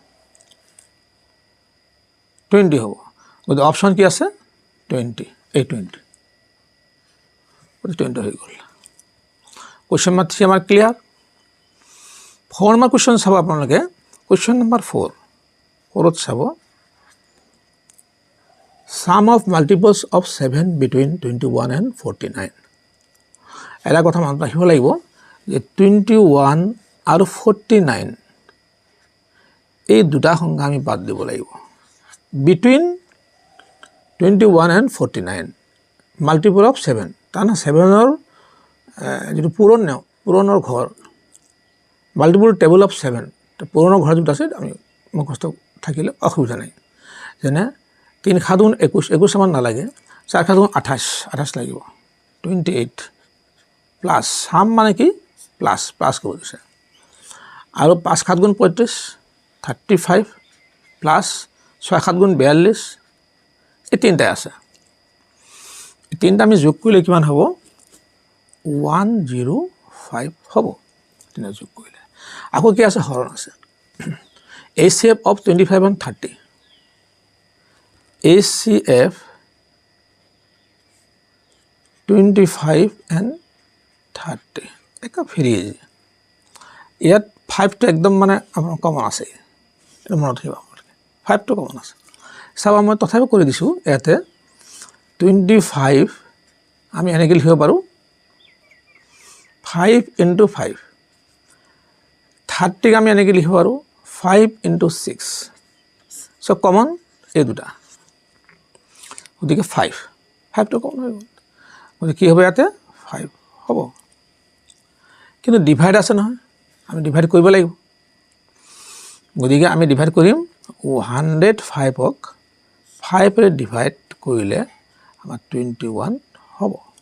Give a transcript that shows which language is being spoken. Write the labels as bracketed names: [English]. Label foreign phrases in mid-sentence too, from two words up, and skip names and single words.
[Assamese] 20 হ'ব গতিকে অপশ্যন কি আছে 20 এই 20 হৈ গ'ল [English] question number 3 [Assamese] আমাৰ ক্লিয়াৰ [English] 4 number question [Assamese] চাব আপোনালোকে [English] question number 4ত [Assamese] চাব [English] sum of multiples of 7 between 21 and 49 [Assamese] এটা কথা মনত ৰাখিব লাগিব যে 21 আৰু 49 এই দুটা সংখ্যা আমি বাদ দিব লাগিব [English] between 21 and 49 multiple of 7 [Assamese] তাৰমানে 7ৰ যিটো পূৰণৰ ঘৰ [English] multiple table of 7 [Assamese] পূৰণৰ ঘৰ যিটো আছে আমি মুখস্থ থাকিলে অসুবিধা নাই যেনে 3 7 গুণ 21 আমাৰ নালাগে 4 7 গুণ 28 লাগিব 28 [English] plus sum [Assamese] মানে কি প্লাছ কৰিব দিছে আৰু 5 7 গুণ 35 35 প্লাছ 6 7 গুণ 42 এই তিনটা আছে এই তিনটা আমি যোগ কৰিলে কিমান হ'ব 105 হ'ব তিনটা যোগ কৰিলে আকৌ কি আছে হৰণ আছে [English] HCF of 25 and 30 HCF 25 and 30 [Assamese] একা ফেৰি ইয়াত 5টো একদম মানে আপোনাৰ কমন আছে এটা মনত ৰাখিব 5টো কমন আছে চাব মই তথাপি কৰি দিছোঁ ইয়াতে 25 আমি এনেকৈ লিখিব পাৰোঁ [English] 5 into 5 [Assamese] 30ক আমি এনেকৈ লিখিব পাৰোঁ [English] 5 into 6 [Assamese] চ' কমন এই দুটা গতিকে 5টো কমন হৈ গ'ল গতিকে কি হ'ব ইয়াতে 5 হ'ব কিন্তু ডিভাইড আছে নহয় আমি ডিভাইড কৰিব লাগিব গতিকে আমি ডিভাইড কৰিম 105ক 5ৰে ডিভাইড কৰিলে আমাৰ 21 হ'ব